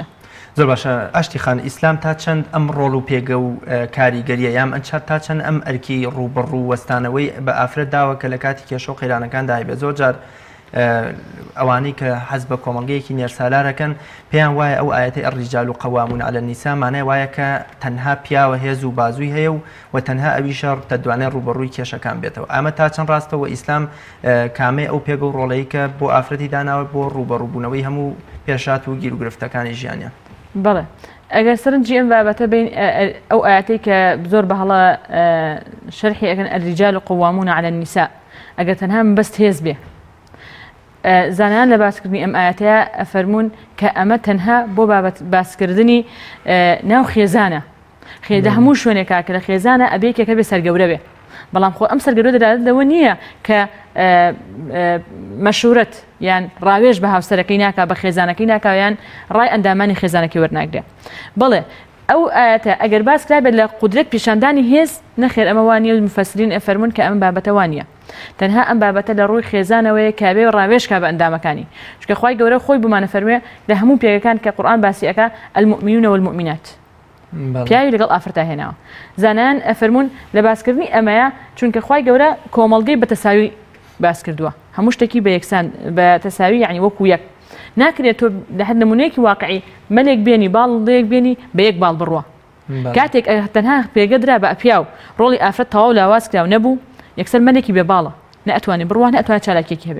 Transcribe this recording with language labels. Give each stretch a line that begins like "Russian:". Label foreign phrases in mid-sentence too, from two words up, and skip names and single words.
Central Kurdish: زۆر باشە ئاشتی خان ئیسلام تا چەند ئەم ڕۆڵ و پێگە و کاریگەریە یام ئەنچات تا چەند ئەم ئەرکی ڕوبەڕوو وەستانەوەی بە ئافرەت داوە کە لە کاتی کێشە و قەیرانەکان دایبێت زۆر جار ئەوانەی کە حەز بە کۆمەڵگەیەکی نێرسالارەکەن پێیان وایە ئەو ئاەتی
Arabic: الرجال قوامون على النساء
Central Kurdish: مانای وایە کە تەنها پیاوە هێز و بازووی هەیە و تەنها ئەویشە تەدوانێ ڕوبەڕووی کێشەکان بێتەوە. ئەمە تا چەند ڕاستەوە ئیسلام کامێ ئەو پێگە و ڕۆڵەیە کە بۆ ئافرەتی داناوە بۆ ڕوبەڕووبوونەوەی هەموو پێشات و گیر و گرفتەکانی ژیانیان. بەڵێ ئەگەر سەرنجی ئەم بابەتە بین ئەو ئاەتەی کە زۆر بەهەڵە شەرحی ئەکەن
Arabic: الرجال قوامون على
Central Kurdish: النساء ئەگەر تەنها مەبەست هێز بێ زانایان لە باسکردنی ئەم ئاەتەیە ئەفەرموون کە ئەمە تەنها بۆ باسکردنی ناو خێزانە خێدە هەموو شوێنێکا کە لە خێزانە ئەبێکێکە بێ سەرگەورە بێ بەڵام خۆ ئەم سەرگەورە دەدات لەوە نییە کە مەشورەت یان ڕاوێژ بە هاوسەرەکەی ناکا بە خێزانەکەی ناکاویان ڕای ئەندامانی خێزانەکەی وەرناگرێ. بڵێ ئەو ئاەتە ئەگەر باس کرابێت لە قودرەت پیشاندانی هێز نەخێر ئەمە وانە و مفەسرین ئەفەرمون کە ئەم بابەتە وانە تەنها ئەم بابەتە لە ڕووی خێزانەوەی کابێ و ڕاوێژکا بە ئەندامەکانی چونکە خوای گەورە خۆی بمانە فەرموێ لە هەموو پێگەکان کە قورئان باسی ئەکا
Arabic: المؤمنون والمؤمنات
Central Kurdish: پیاوی لەگەڵ ئافرەتا هێناوە. زانایان ئەفەرمون لە باسکردنی ئەمەیە چونکە خوای گەورە کۆمەڵگەی بە تەساوی باس کردووە هەموو شتێکی بە یەکسان بە تەساوی یعنی وەکو یەک ناکرێت تۆ لە هەر نمونەیەکی واقعی مەلێک بێنی باڵێک بێنی بە یەک باڵ بڕوە کاتێک تەنها پێگەدرا بە ئەپیا و ڕۆڵی ئافرەت تەواو لاواز کراو نەبوو یەکسەر مەلێکی بێ باڵە نەئەتوانی بڕوە نەئەتوانێت چالاکێکی هەبێ.